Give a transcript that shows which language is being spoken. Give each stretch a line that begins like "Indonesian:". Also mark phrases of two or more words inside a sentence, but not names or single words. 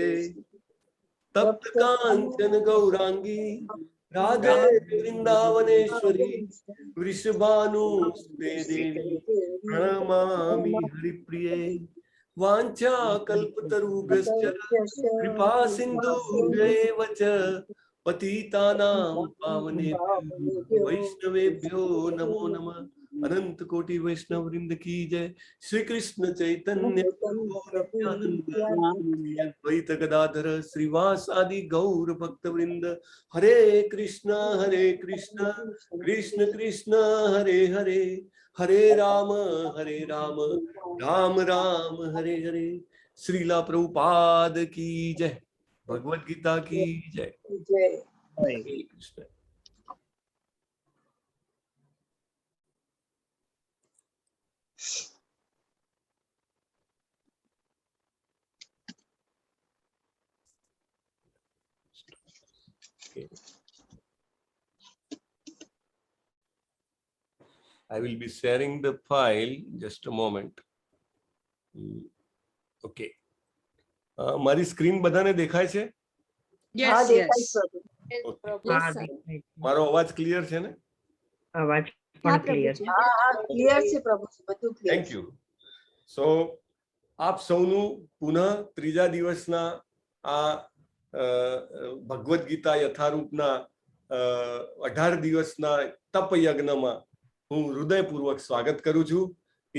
Sanskrit: तप्त कांचन गौरांगी राधे वृंदावनेश्वरी वृषभानुसुते देवी प्रणमामि हरिप्रिये। वाञ्छा कल्पतरुभ्यश्च कृपा सिन्धुभ्यैव च पतितानां पावनेभ्यो वैष्णवेभ्यो नमो नमः।
Hindi: अनंत कोटि वैष्णव वृंद की जय।
Sanskrit: श्री कृष्ण चैतन्य अद्वैत गदाधर श्रीवास आदि गौर भक्त वृंद। हरे कृष्ण कृष्ण कृष्ण हरे हरे, हरे राम राम राम हरे हरे।
Hindi: श्रीला प्रभुपाद की जय। भगवत गीता की जय।
Sanskrit: हरे कृष्ण। Okay.
English: I will be sharing the file. Just a moment. Okay.
Gujarati: મારી સ્ક્રીન બધાને દેખાય છે? હા દેખાય પ્રભુ। મારો અવાજ ક્લિયર છે ને? અવાજ પણ ક્લિયર છે। હા હા ક્લિયર છે પ્રભુ जी, બધું ક્લિયર।
English: thank you.
Gujarati: સો આપ સૌનું પુનઃ ત્રીજા દિવસના આ ભગવદ્ ગીતા યથારૂપના 18 દિવસના તપ યજ્ઞમાં હું હૃદયપૂર્વક સ્વાગત કરું છું।